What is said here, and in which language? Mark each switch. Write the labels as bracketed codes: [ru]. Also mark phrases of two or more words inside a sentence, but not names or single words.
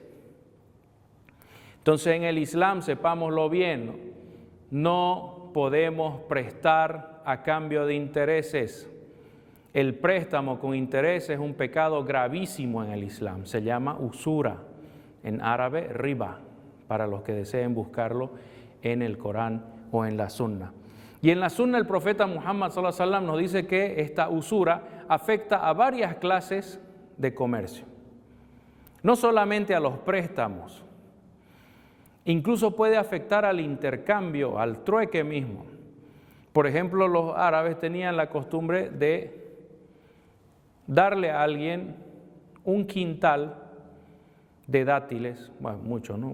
[es] Entonces en el Islam, sepámoslo bien, no podemos prestar a cambio de intereses. El préstamo con interés es un pecado gravísimo en el Islam, se llama usura, en árabe riba, para los que deseen buscarlo en el Corán o en la Sunna. Y en la Sunna el profeta Muhammad [ar] صلى الله عليه وسلم [es] nos dice que esta usura afecta a varias clases de comercio, no solamente a los préstamos. Incluso puede afectar al intercambio, al trueque mismo. Por ejemplo, los árabes tenían la costumbre de darle a alguien un quintal de dátiles, bueno, mucho, ¿no?